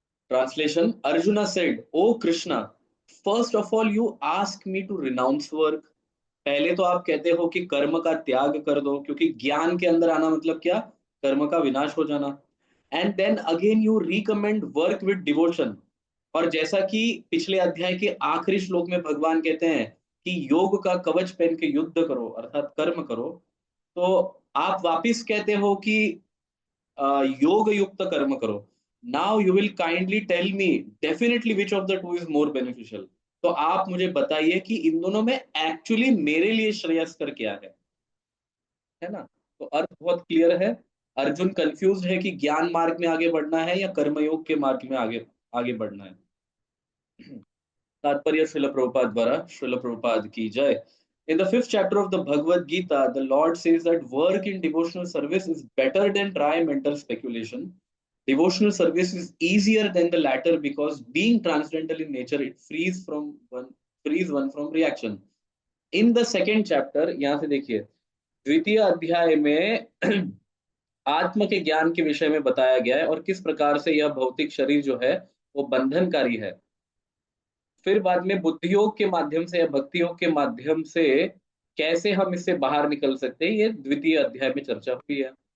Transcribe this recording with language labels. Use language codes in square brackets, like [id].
[en] Translation: Arjuna said, "O Krishna, first of all you ask me to renounce work." [hi] पहले तो आप कहते हो कि कर्म का त्याग कर दो, क्योंकि ज्ञान के अंदर आना मतलब क्या, कर्म का विनाश हो जाना। [en] And then again you recommend work with devotion. [hi] और जैसा कि पिछले अध्याय के आखिरी श्लोक में भगवान कहते हैं कि योग का कवच पहन के युद्ध करो अर्थात कर्म करो, तो आप वापिस कहते हो कि योग युक्त कर्म करो। [en] Now you will kindly tell me definitely which of the two is more beneficial. [hi] तो आप मुझे बताइए कि इन दोनों में एक्चुअली मेरे लिए श्रेयस्कर क्या है ना। तो अर्थ बहुत क्लियर है। अर्जुन कंफ्यूज है कि ज्ञान मार्ग में आगे बढ़ना है या कर्मयोग के मार्ग में आगे आगे बढ़ना है। तात्पर्य श्रील प्रभुपाद द्वारा, श्रील प्रभुपाद की जय। [en] In the fifth chapter of the Bhagavad Gita, the Lord says that work in devotional service is better than dry mental speculation. Devotional service is easier than the latter because being transcendental in nature, it frees one from reaction. In the second chapter, [hi] यहाँ से देखिए, द्वितीय अध्याय में आत्म के ज्ञान के विषय में बताया गया है और किस प्रकार से यह भौतिक शरीर जो है वो बंधनकारी है। फिर बाद में बुद्धि योग के माध्यम से या भक्ति योग के माध्यम से कैसे हम इससे बाहर निकल सकते हैं, ये द्वितीय अध्याय में चर्चा हुई है।